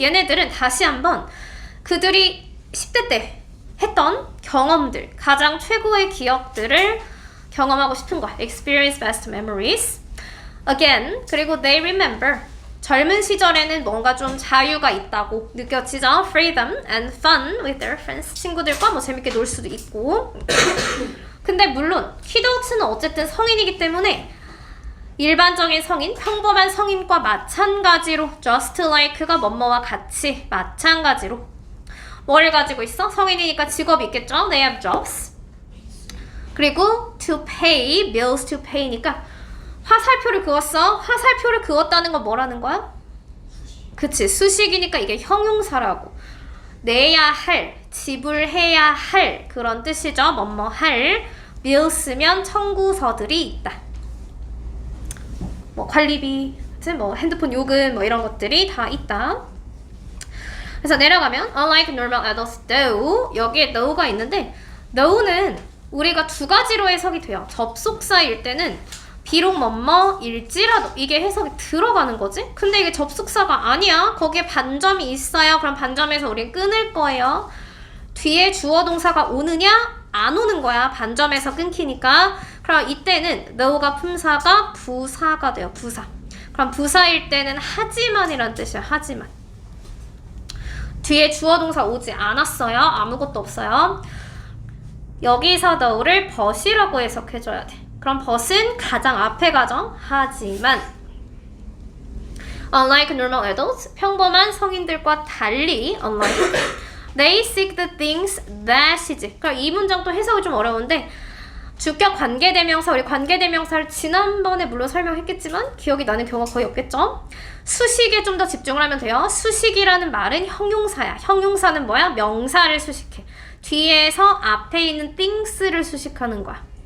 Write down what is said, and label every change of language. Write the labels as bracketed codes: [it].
[ko] 얘네들은 다시 한번 그들이 10대 때 했던 경험들, 가장 최고의 기억들을 경험하고 싶은 거야. [en] Experience best memories. Again, [ko] 그리고 [en] they remember. [ko] 젊은 시절에는 뭔가 좀 자유가 있다고 느껴지죠? [en] Freedom and fun with their friends. [ko] 친구들과 뭐 재밌게 놀 수도 있고. 근데 물론 kiddo는 어쨌든 성인이기 때문에 일반적인 성인, 평범한 성인과 마찬가지로 just like가 뭐뭐와 같이 마찬가지로 뭐를 가지고 있어? 성인이니까 직업이 있겠죠? [en] They have jobs. [ko] 그리고 to pay, bills to pay니까 화살표를 그었어. 화살표를 그었다는 건 뭐라는 거야? 그치, 수식이니까 이게 형용사라고. 내야 할, 지불해야 할 그런 뜻이죠. 뭐뭐 할. bills면 청구서들이 있다. 뭐 관리비, 뭐 핸드폰 요금 뭐 이런 것들이 다 있다. 그래서 내려가면 [en] unlike normal adults though [ko] 여기에 though가 있는데 though는 우리가 두 가지로 해석이 돼요. 접속사일 때는 비록 뭐뭐일지라도 이게 해석이 들어가는 거지? 근데 이게 접속사가 아니야. 거기에 반점이 있어요. 그럼 반점에서 우린 끊을 거예요. 뒤에 주어 동사가 오느냐? 안 오는 거야. 반점에서 끊기니까. 그럼 이때는 though가 품사가 부사가 돼요. 부사. 그럼 부사일 때는 하지만이란 뜻이야. 하지만. 뒤에 주어 동사 오지 않았어요. 아무것도 없어요. 여기서 though를 but이라고 해석해줘야 돼. 그럼 but은 가장 앞에 가죠. [en] 하지만 unlike normal adults [ko] 평범한 성인들과 달리 [en] unlike they seek the things that is. [ko] 그럼 이 문장도 해석이 좀 어려운데 주격 관계대명사, 우리 관계대명사를 지난번에 물론 설명했겠지만 기억이 나는 경우가 거의 없겠죠? 수식에 좀 더 집중을 하면 돼요. 수식이라는 말은 형용사야. 형용사는 뭐야? 명사를 수식해. 뒤에서 앞에 있는 things를 수식하는 거야.